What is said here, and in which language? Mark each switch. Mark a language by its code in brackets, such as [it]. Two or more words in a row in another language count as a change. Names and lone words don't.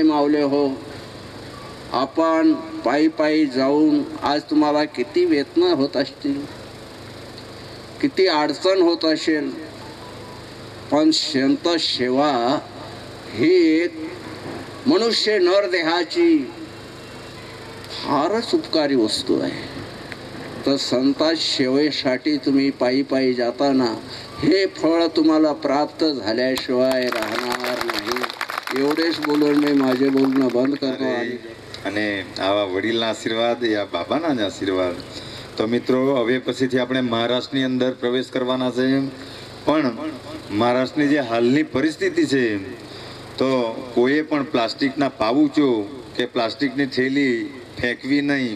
[mr] मावले हो, आपण पायी पायी जाऊन आज तुम्हाला किती वेदना होत असतील, किती अडचण होत असेल, पण संत सेवा ही एक मनुष्य नरदेहाची फारच उपकारी वस्तू आहे. तर संता सेवेसाठी तुम्ही पायी पायी जाताना हे फळ तुम्हाला प्राप्त झाल्याशिवाय राहणार नाही. एवढेच बोलून मी माझे बोलणं बंद करतो. [gu] અને આવા વડીલના આશીર્વાદ યા બાબાના જ આશીર્વાદ. તો મિત્રો હવે પછીથી આપણે મહારાષ્ટ્રની અંદર પ્રવેશ કરવાના છે. પણ મહારાષ્ટ્રની જે હાલની પરિસ્થિતિ છે તો કોઈએ પણ પ્લાસ્ટિકના પાઉચો કે પ્લાસ્ટિકની થેલી ફેંકવી નહીં.